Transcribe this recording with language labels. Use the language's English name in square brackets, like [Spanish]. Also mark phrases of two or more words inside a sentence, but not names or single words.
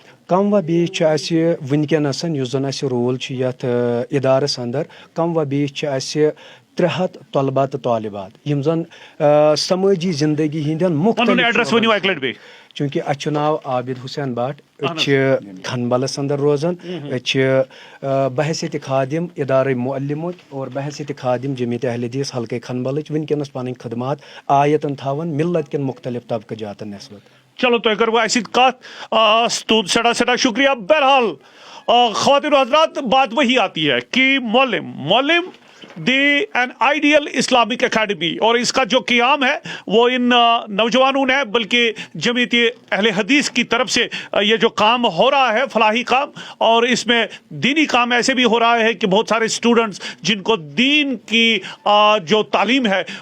[Kashmiri] کم و بیش چھُ اسہِ وٕنکیٚنس یُس زن اسہِ رول چھُ یتھ ادارس اندر کم و بیش چھِ اسہِ 300 طلبہ تہٕ طالبات یم زن سمٲجی زندگی ہٕنٛدٮ۪ن ایڈریس ؤنِو اکہِ لٹہِ بیٚیہِ چوٗنٛکہِ اَسہِ چھُ ناو عابد حسین بٹ أسۍ چھِ کھنبلس اندر روزان أسۍ چھِ بحیثیتِ خادم ادارے معلمٕکۍ اور بحیثیتِ خادم جمعیت اہل حدیث حلقے کھنبلٕچ وٕنکیٚنس پنٕنۍ خدمات آیتن تھاوان ملت کٮ۪ن مختلف طبقہٕ جاتن نسبت چلو تۄہہِ کٔروٕ اَسہِ سۭتۍ کتھ سٮ۪ٹھاہ شکریہ [Urdu] بہرحال خواتین و حضرات بات وہی آتی ہے کہ معلم دی این آئیڈیل اسلامک اکیڈمی اور اس کا جو قیام ہے وہ ان نوجوانوں نے بلکہ جمعیت اہل حدیث کی طرف سے یہ جو کام ہو رہا ہے فلاحی کام اور اس میں دینی کام ایسے بھی ہو رہا ہے کہ بہت سارے اسٹوڈنٹس جن کو دین کی جو تعلیم ہے